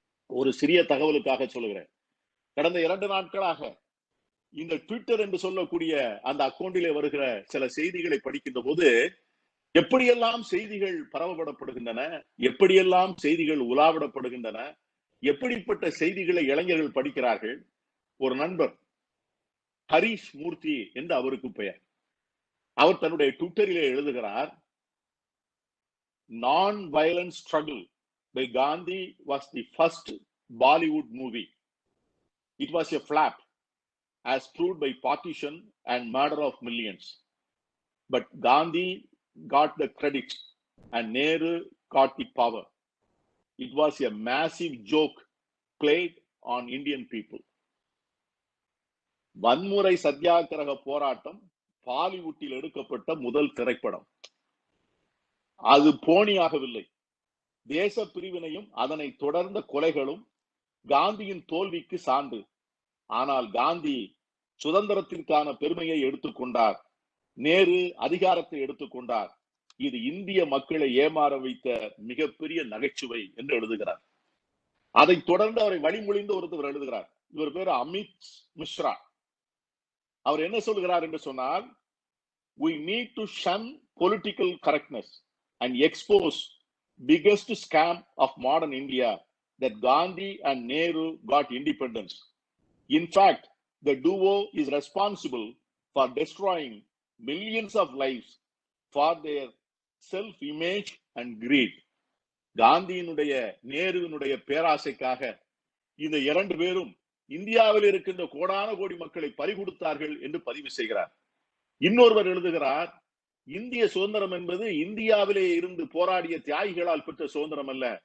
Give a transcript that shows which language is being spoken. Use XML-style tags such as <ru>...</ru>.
<ta>ஒரு சிறிய தகவலுக்காக சொல்லுகிறேன். கடந்த 2 நாட்களாக இந்த ட்விட்டர் என்று சொல்லக்கூடிய அந்த அக்கௌண்டிலே வருகிற சில செய்திகளை படிக்கின்ற போது எப்படியெல்லாம் செய்திகள் பரவப்படப்படுகின்றன, எப்படியெல்லாம் செய்திகள் உலாவிடப்படுகின்றன, எப்படிப்பட்ட செய்திகளை இளைஞர்கள் படிக்கிறார்கள். ஒரு நண்பர் ஹரிஷ் மூர்த்தி என்று அவருக்கு பெயர். அவர் தன்னுடைய ட்விட்டரிலே எழுதுகிறார்,</ta> <en>Non violent struggle by Gandhi was the first Bollywood movie. It was a flop as proved by partition and murder of millions. But Gandhi got the credit and Nehru got the power. It was a massive joke played on Indian people.</en> <ta>வன்முறை சத்தியாகிரக போராட்டம் பாலிவுட்டில் எடுக்கப்பட்ட முதல் திரைப்படம். அது போனியாகவில்லை. தேச பிரிவினையும் அதனை தொடர்ந்த கொலைகளும் காந்தியின் தோல்விக்கு சான்று. ஆனால் காந்தி சுதந்திரத்திற்கான பெருமையை எடுத்துக்கொண்டார், நேரு அதிகாரத்தை எடுத்துக்கொண்டார். இது இந்திய மக்களை ஏமாற வைத்த மிகப்பெரிய நகைச்சுவை என்று எழுதுகிறார். அதை தொடர்ந்து அவரை வழிமொழிந்து ஒருத்தர் எழுதுகிறார். இவர் பேர் அமித் மிஸ்ரா. அவர் என்ன சொல்கிறார் என்று சொன்னால்,</ta> <en>we need to shun political correctness and expose biggest scam of modern India, that Gandhi and Nehru got independence. In fact, the duo is responsible for destroying millions of lives for their self-image and greed.</en> <ta>காந்தியினுடைய நேருவினுடைய பேராசைக்காக இந்த 2 பேரும் இந்தியாவில் இருக்கின்ற கோடான கோடி மக்களை பறிகொடுத்தார்கள் என்று பதிவு செய்கிறார். இன்னொருவர் எழுதுகிறார், இந்திய சுதந்திரம் என்பது இந்தியாவிலே இருந்து போராடிய தியாகிகளால் பெற்ற சுதந்திரம் அல்ல.</ta>